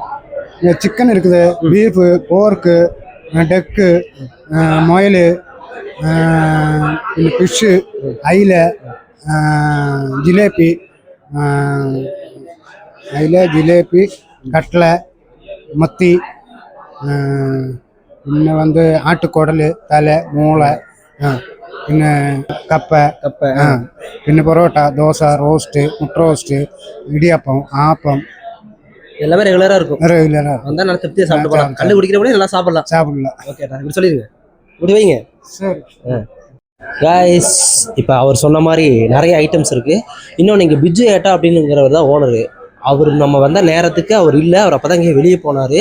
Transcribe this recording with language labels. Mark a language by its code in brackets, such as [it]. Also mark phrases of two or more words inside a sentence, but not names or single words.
[ta] சிக்கன் இருக்குது, பீஃபு, போர்க்கு, டெக்கு, முயல், ஃபிஷ்ஷு, ஐல, ஜிலேபி, கட்லை, மத்தி, இன்னும் வந்து ஆட்டுக்குடல், தலை, மூளை, [ml] പിന്നെ കപ്പ, പിന്നെ പൊറോട്ട, ദോശ, റോസ്റ്റ്, മുട്ട റോസ്റ്റ്, [ta] இடியாப்பம், ஆப்பம் எல்லாமே ரெகுலராக இருக்கும். வந்தால் நல்லா திருப்தியாக சாப்பிட்டு போகலாம். கல் குடிக்கிற கூட நல்லா சாப்பிடலாம். ஓகே, இப்படி சொல்லிடுங்க, இப்படி வைங்க. சரி காய்ஸ், இப்போ அவர் சொன்ன மாதிரி நிறைய ஐட்டம்ஸ் இருக்குது. இன்னொன்று இங்கே பிஜு ஏட்டா அப்படின்னுங்கிறவர் தான் ஓனரு. அவர் நம்ம வந்த நேரத்துக்கு அவர் இல்லை, அவர் அப்போ தான் இங்கே வெளியே போனார்.